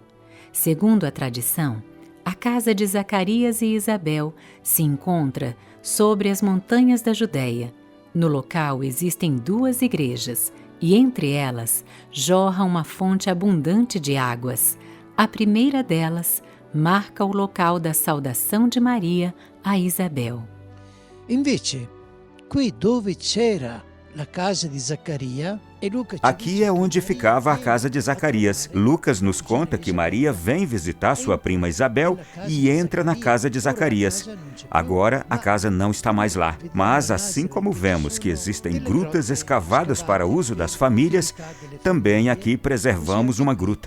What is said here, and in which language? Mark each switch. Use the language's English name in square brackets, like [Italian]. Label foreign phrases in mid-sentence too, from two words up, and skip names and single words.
[Portuguese] Segundo a tradição, a casa de Zacarias e Isabel se encontra sobre as montanhas da Judéia. No local existem 2 igrejas e entre elas jorra uma fonte abundante de águas. A primeira delas marca o local da saudação de Maria a Isabel. [Italian] Invece, qui dove c'era la casa di Zaccaria e Luca ci [Portuguese] Aqui [Italian] dice [Portuguese] é [Italian] che [Portuguese] onde [Italian] Maria [Portuguese] ficava a [Italian] viene [Portuguese] casa de Zacarias. Lucas nos conta que Maria vem visitar sua prima Isabel e entra na casa de Zacarias. Agora, a casa não está mais lá, mas assim como vemos que existem grutas escavadas para uso das famílias, também aqui preservamos uma gruta.